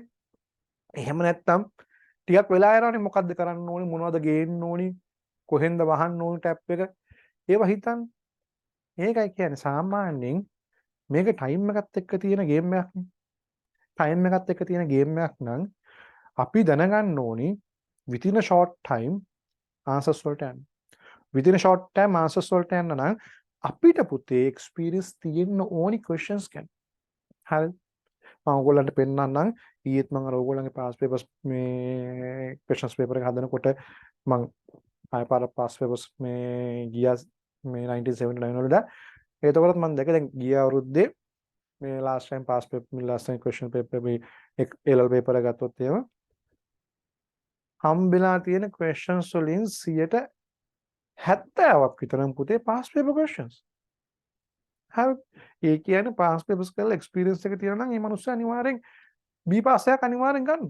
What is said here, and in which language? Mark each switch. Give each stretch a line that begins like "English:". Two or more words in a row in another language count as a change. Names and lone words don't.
Sinhala: එහෙම නැත්තම් ටිකක් වෙලා යනවනේ මොකද්ද කරන්න ඕනේ මොනවද ගේන්න ඕනේ කොහෙන්ද වහන්න ඕනේ ටැප් එක ඒව හිතන්න. ඒකයි කියන්නේ සාමාන්‍යයෙන් මේක ටයිම් එකත් එක්ක තියෙන ගේම් එකක් නේ. ටයිම් එකත් එක්ක තියෙන ගේම් එකක් නම් අපි දැනගන්න ඕනි
English: within a short time answers
Sinhala: වලට යන්න.
English: within a short time answers
Sinhala: වලට යන්න නම් අපිට පුතේ experience තියෙන්න ඕනි questions ගැන. හරිද? මම ඔයගොල්ලන්ට පෙන්නන්නම් ඊයේත් මම අර ඔයගොල්ලන්ගේ
English: pass papers
Sinhala: මේ
English: questions paper
Sinhala: එක හදනකොට මම ආය පාර
English: pass papers
Sinhala: මේ ගියා මේ 1979 වලද එතකොටත් මම දැක්ක දැන් ගිය අවුරුද්දේ මේ
English: last time pass paper
Sinhala: මේ
English: last time question paper
Sinhala: මේ
English: LL paper
Sinhala: එක ගත්තොත් එහෙම හම්බෙලා තියෙන questions වලින් 70ක් විතරම පුතේ
English: pass paper questions.
Sinhala: හරි. ඒ කියන්නේ
English: pass papers
Sinhala: කරලා experience එක තියෙනවා නම් මේ මිනිස්සු අනිවාර්යෙන්
English: B pass
Sinhala: එකක් අනිවාර්යෙන් ගන්න.